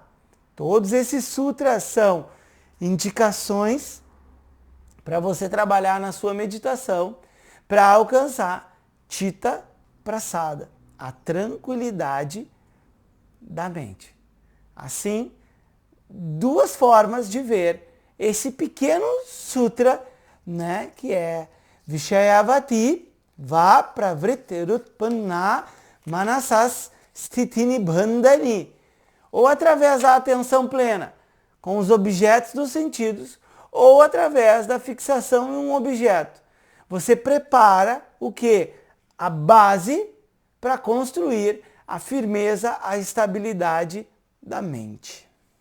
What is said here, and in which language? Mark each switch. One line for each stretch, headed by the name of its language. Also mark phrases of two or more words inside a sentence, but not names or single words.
Portuguese: Todos esses sutras são indicações para você trabalhar na sua meditação para alcançar
Sanskrit: चित्त प्रसाद,
Portuguese: a tranquilidade da mente. Assim, duas formas de ver esse pequeno sutra, né, que é
Sanskrit: विषयवती वा प्रवृत्तिरुत्पन्ना मनसः स्थिति निबन्धनी,
Portuguese: ou através da atenção plena com os objetos dos sentidos, ou através da fixação em um objeto. Você prepara o quê? A base para construir a firmeza, a estabilidade da mente.